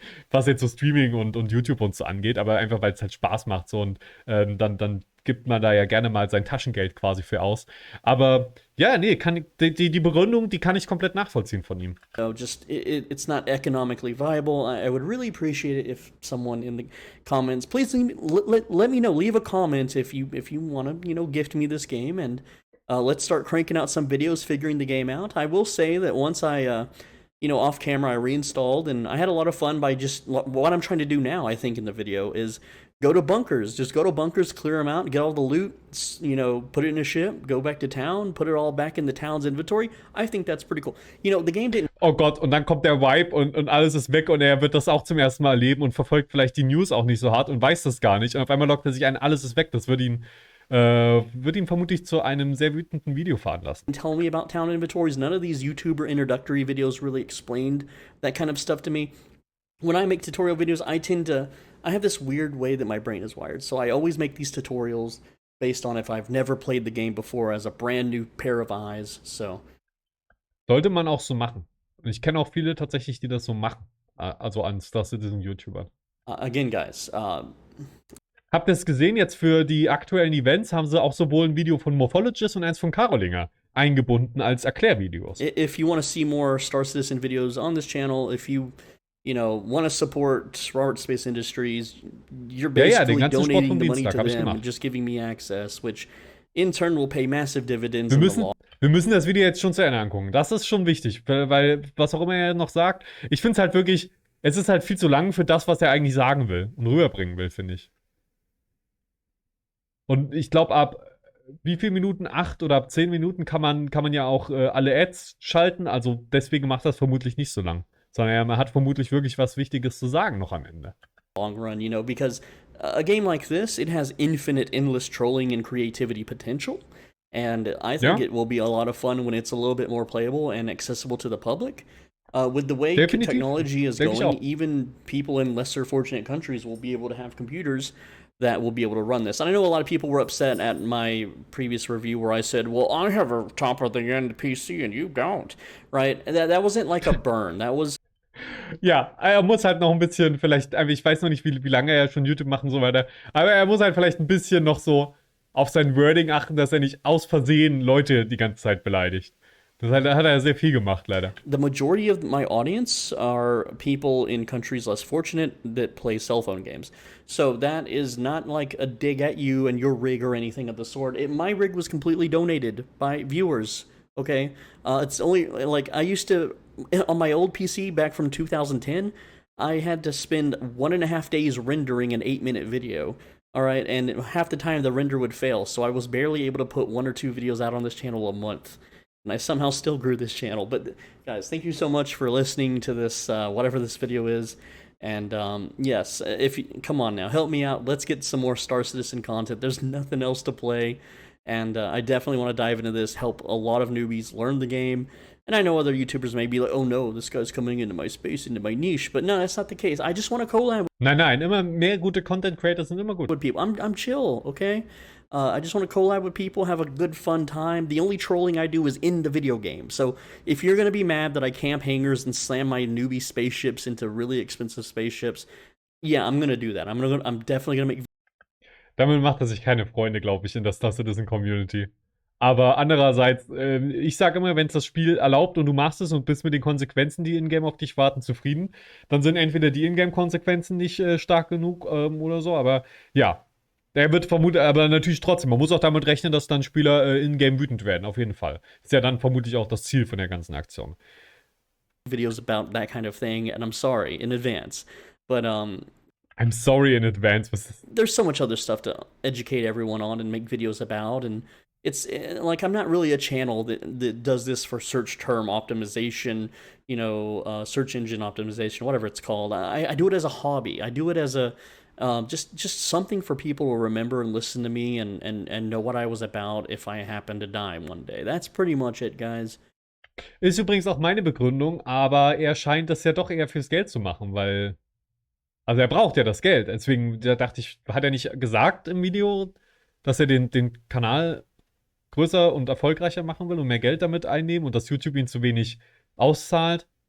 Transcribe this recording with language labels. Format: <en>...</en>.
<de>Was jetzt so Streaming und YouTube und so angeht, aber einfach, weil es halt Spaß macht so und dann gibt man da ja gerne mal sein Taschengeld quasi für aus. Aber ja, nee, die Begründung, die kann ich komplett nachvollziehen von ihm.</de> <en>It's not economically viable. I would really appreciate it if someone in the comments, please let me know. Leave a comment if you want to, gift me this game, and let's start cranking out some videos figuring the game out. I will say that once I off camera, I reinstalled, and I had a lot of fun by just what I'm trying to do now, I think, in the video is go to bunkers. Just go to bunkers, clear them out, get all the loot, put it in a ship, go back to town, put it all back in the town's inventory. I think that's pretty cool. The game didn't...</en> <de>Oh Gott, und dann kommt der Vibe und alles ist weg und er wird das auch zum ersten Mal erleben und verfolgt vielleicht die News auch nicht so hart und weiß das gar nicht. Und auf einmal lockt er sich ein, alles ist weg. Das wird ihn vermutlich zu einem sehr wütenden Video veranlassen.</de> <en>Tell me about town inventories. None of these YouTuber introductory videos really explained that kind of stuff to me. When I make tutorial videos, I have this weird way that my brain is wired. So I always make these tutorials based on if I've never played the game before as a brand new pair of eyes. So.</en> <de>Sollte man auch so machen. Und ich kenne auch viele tatsächlich, die das so machen. Also an Star Citizen YouTubern.</de> <en>Again, guys,</en> <de>habt ihr es gesehen, jetzt für die aktuellen Events haben sie auch sowohl ein Video von Morphologist und eins von Karolinger eingebunden als Erklärvideos.</de> <en>If you want to see more Star Citizen videos on this channel, if you want to support Robert Space Industries, you're basically donating the money to them and just giving me access, which in turn will pay massive dividends.</en> <de>Wir müssen das Video jetzt schon zu Ende angucken. Das ist schon wichtig, weil was auch immer er noch sagt, ich finde es halt wirklich, es ist halt viel zu lang für das, was er eigentlich sagen will und rüberbringen will, finde ich. Und ich glaube, ab wie viel Minuten? 8 oder ab 10 Minuten kann man ja auch alle Ads schalten. Also deswegen macht das vermutlich nicht so lang. Sondern er hat vermutlich wirklich was Wichtiges zu sagen noch am Ende.</de> <en>Long run, because a game like this, it has infinite, endless trolling and creativity potential. And I think it will be a lot of fun when it's a little bit more playable and accessible to the public. With the way technology is going, even people in lesser fortunate countries will be able to have computers that will be able to run this. And I know a lot of people were upset at my previous review where I said, well, I have a top of the end PC and you don't, right? That wasn't like a burn. That was</en> <de>Ja, er muss halt noch ein bisschen, vielleicht, ich weiß noch nicht, wie lange er schon YouTube macht und so weiter, aber er muss halt vielleicht ein bisschen noch so auf sein Wording achten, dass er nicht aus Versehen Leute die ganze Zeit beleidigt. Das hat er sehr viel gemacht, leider.</de> <en>the majority of my audience are people in countries less fortunate that play cell phone games. So that is not like a dig at you and your rig or anything of the sort. My rig was completely donated by viewers. Okay, it's only like I used to on my old PC back from 2010. I had to spend 1.5 days rendering an 8-minute video. All right, and half the time the render would fail, so I was barely able to put 1 or 2 videos out on this channel a month. And I somehow still grew this channel. But guys, thank you so much for listening to this, whatever this video is. And yes, come on now, help me out. Let's get some more Star Citizen content. There's nothing else to play. And I definitely want to dive into this, help a lot of newbies learn the game. And I know other YouTubers may be like, oh no, this guy's coming into my space, into my niche. But no, that's not the case. I just want to collab</en> <de>Nein, immer mehr gute Content Creators sind immer gut.</de> <en>with people. I'm chill, okay? I just want to collab with people, have a good fun time. The only trolling I do is in the video game. So if you're gonna be mad that I camp hangars and slam my newbie spaceships into really expensive spaceships, yeah, I'm gonna do that. I'm definitely gonna make.</en> <de>Damit macht er sich keine Freunde, glaube ich, in der Star Citizen Community. Aber andererseits, ich sage immer, wenn es das Spiel erlaubt und du machst es und bist mit den Konsequenzen, die in-game auf dich warten, zufrieden, dann sind entweder die in-game-Konsequenzen nicht stark genug oder so, aber ja. Der wird vermutlich, aber natürlich trotzdem, man muss auch damit rechnen, dass dann Spieler in-game wütend werden, auf jeden Fall. Ist ja dann vermutlich auch das Ziel von der ganzen Aktion.</de> <en>Videos about that kind of thing, and I'm sorry in advance. But I'm sorry in advance. there's so much other stuff to educate everyone on and make videos about, and it's like I'm not really a channel that does this for search term optimization, search engine optimization, whatever it's called. I do it as a hobby. I do it as a just something for people to remember and listen to me and know what I was about if I happen to die one day. That's pretty much it, guys.</en> <de>Ist übrigens auch meine Begründung, aber er scheint das ja doch eher fürs Geld zu machen, weil. Also er braucht ja das Geld. Deswegen da dachte ich, hat er nicht gesagt im Video, dass er den Kanal größer und erfolgreicher machen will und mehr Geld damit einnehmen und dass YouTube ihn zu wenig auszahlt?</de>